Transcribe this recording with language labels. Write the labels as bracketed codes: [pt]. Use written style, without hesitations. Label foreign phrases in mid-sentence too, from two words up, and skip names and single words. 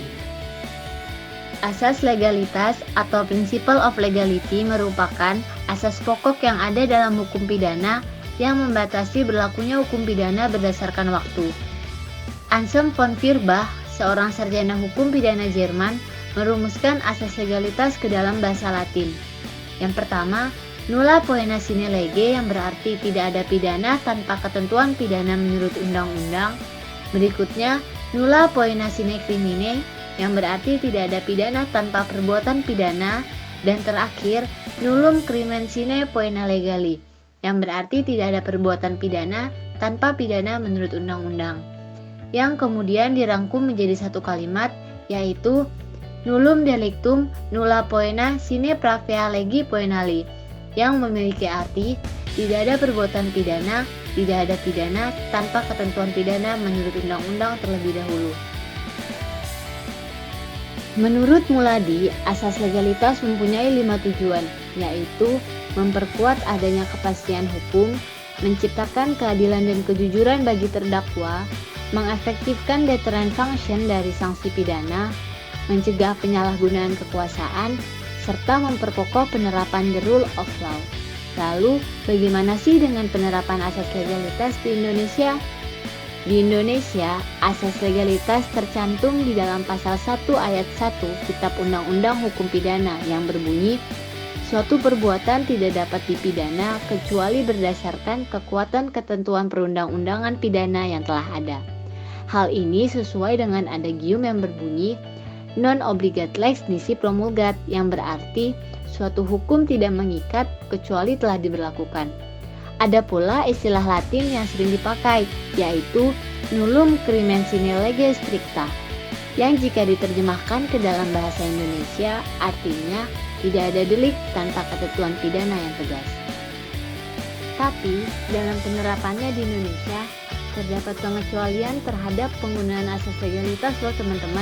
[id] Asas legalitas atau [en] Principle of Legality [id] merupakan asas pokok yang ada dalam hukum pidana yang membatasi berlakunya hukum pidana berdasarkan waktu. Anselm von Feuerbach, seorang sarjana hukum pidana Jerman, merumuskan asas legalitas ke dalam bahasa Latin. Yang pertama, [la] nulla poena sine lege, [id] yang berarti tidak ada pidana tanpa ketentuan pidana menurut undang-undang. Berikutnya, [la] nulla poena sine crimine, [id] yang berarti tidak ada pidana tanpa perbuatan pidana. Dan terakhir, [la] nullum crimen sine poena legali, [id] yang berarti tidak ada perbuatan pidana tanpa pidana menurut undang-undang. Yang kemudian dirangkum menjadi satu kalimat, yaitu [la] nullum delictum nulla poena sine pravea legi poenali, [id] yang memiliki arti tidak ada perbuatan pidana, tidak ada pidana tanpa ketentuan pidana menurut undang-undang terlebih dahulu. Menurut Muladi, asas legalitas mempunyai 5 tujuan, yaitu memperkuat adanya kepastian hukum, menciptakan keadilan dan kejujuran bagi terdakwa, mengefektifkan [en] deterrent function [id] dari sanksi pidana, mencegah penyalahgunaan kekuasaan, serta memperkokoh penerapan [en] the rule of law. [id] Lalu, bagaimana sih dengan penerapan asas legalitas di Indonesia? Di Indonesia, asas legalitas tercantum di dalam pasal 1 ayat 1 Kitab Undang-Undang Hukum Pidana yang berbunyi, suatu perbuatan tidak dapat dipidana kecuali berdasarkan kekuatan ketentuan perundang-undangan pidana yang telah ada. Hal ini sesuai dengan adagium yang berbunyi, [la] non obligat lex nisi promulgat, [id] yang berarti suatu hukum tidak mengikat kecuali telah diberlakukan. Ada pula istilah Latin yang sering dipakai, yaitu [la] nullum crimen sine lege stricta, [id] yang jika diterjemahkan ke dalam bahasa Indonesia artinya tidak ada delik tanpa ketentuan pidana yang tegas. Tapi dalam penerapannya di Indonesia terdapat pengecualian terhadap penggunaan asas legalitas loh teman-teman.